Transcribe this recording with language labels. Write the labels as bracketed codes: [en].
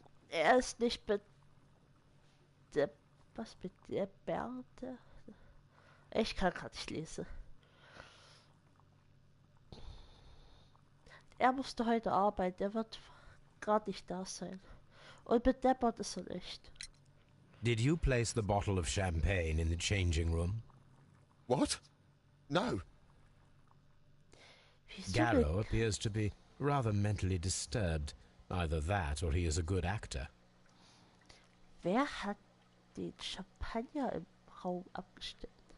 [de] Er ist nicht mit der... Was mit der Bärte? Ich kann gerade nicht lesen. Er musste heute arbeiten, er wird gerade nicht da sein. Und bedeppert ist er nicht. [en] Did you place the bottle of champagne in the changing room? What? No. Garrow appears to be rather mentally disturbed. Either that or he is a good actor. [de] Wer hat den Champagner im Raum abgestellt?